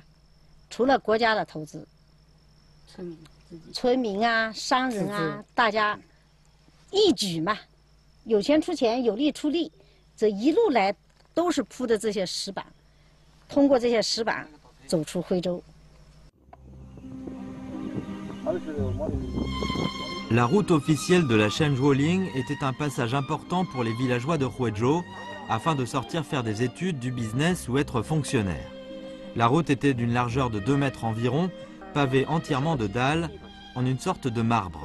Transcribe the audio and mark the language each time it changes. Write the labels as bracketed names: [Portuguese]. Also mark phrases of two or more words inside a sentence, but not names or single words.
[Chinese] 除了国家的投资，村民啊、商人啊，大家一举嘛，有钱出钱，有力出力，这一路来都是铺的这些石板，通过这些石板走出徽州。 [French] La route officielle de la Shenzuoling était un passage important pour les villageois de Huizhou afin de sortir faire des études, du business ou être fonctionnaire. La route était d'une largeur de 2 mètres environ, pavée entièrement de dalles, en une sorte de marbre.